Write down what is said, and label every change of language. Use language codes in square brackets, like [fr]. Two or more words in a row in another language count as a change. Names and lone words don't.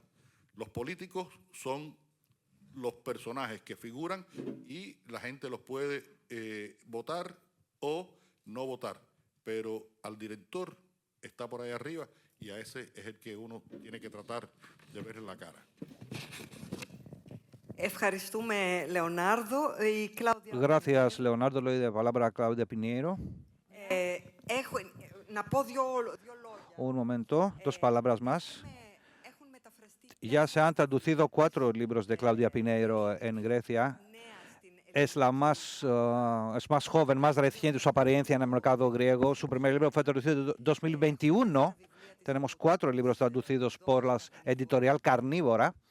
[es] Los políticos son los personajes que figuran y la gente los puede votar o no votar, pero al director está por ahí arriba y a ese es el que uno tiene que tratar de ver en la cara. [el] Ευχαριστούμε, Leonardo. Y Claudia. [es] Gracias, Leonardo. Le doy la palabra a Claudia Piñeiro. [el] Να πω δύο λόγια. [es] Un momento, dos palabras más. [el] Έχουν μεταφραστεί [es] Ya se han traducido 4 libros de Claudia Piñeiro en Grecia. Es más joven, más reciente su apariencia en el mercado griego. Su primer libro fue traducido en 2021. Tenemos 4 libros traducidos por la editorial Carnívora.